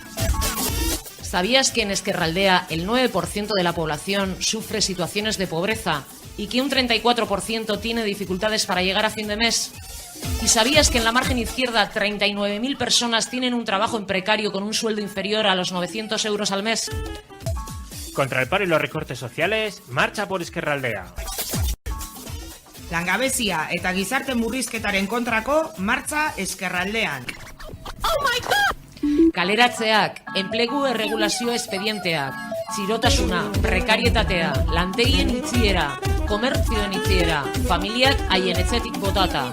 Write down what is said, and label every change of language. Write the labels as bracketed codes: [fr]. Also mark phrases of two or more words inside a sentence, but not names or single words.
[es] ¿Sabías que en Ezkerraldea el 9% de la población sufre situaciones de pobreza y que un 34% tiene dificultades para llegar a fin de mes? ¿Y sabías que en la margen izquierda 39.000 personas tienen un trabajo en precario con un sueldo inferior a los 900 euros al mes? Contra el paro y los recortes sociales, marcha por Ezkerraldea. [eu] Langabezia eta gizarte murrizketaren kontrako martza Ezkerraldean. Kaleratzeak, enplegu erregulazio espedienteak, txirotasuna, prekarietatea, lantegien itxiera, komertzioen itxiera, familiak haien etxetik botata.